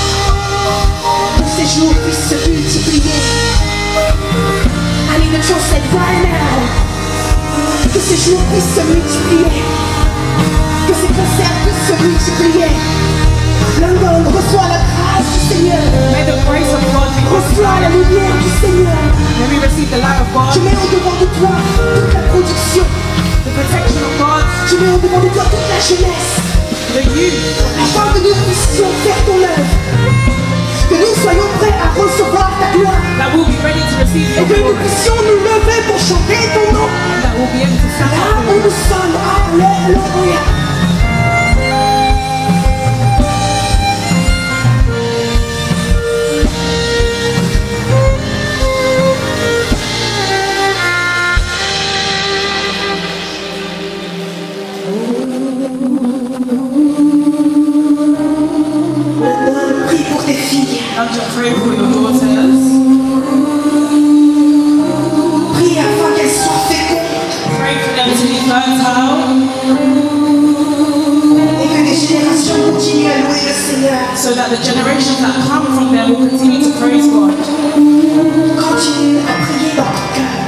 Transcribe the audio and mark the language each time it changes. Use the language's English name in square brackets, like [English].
[French] Que ces jours puissent se multiplier. [English] I need the translate right now. [French] Que ces jours puissent se multiplier. Que ces concerts puissent se multiplier. London, reçois la grâce du Seigneur. [English] May the grace of God be [French] Reçois la lumière du Seigneur. [English] May we receive the light of God, [French] Je mets au devant de toi toute la production. [English] the protection of God, [French] Je mets au devant de toi toute la jeunesse. [English] the youth, [French] Afin que nous puissions faire ton œuvre. Que nous soyons prêts à recevoir ta gloire. [English] that will be ready to receive [French] Et [English] your [French] que nous [English] glory, [French] puissions nous lever pour chanter ton nom. [English] that will be able to stand [French] Là [English] up [French] où nous sommes, alléluia. Maintenant, prie pour tes filles. [English] and to pray for your daughters. [French] Prie afin qu'elles soient fécondes [English] Pray for them to be fertile, [French] et que des générations continuent à louer le Seigneur. [English] so that the generations that come from them will continue to praise God. [French] Continue à prier dans ton cœur.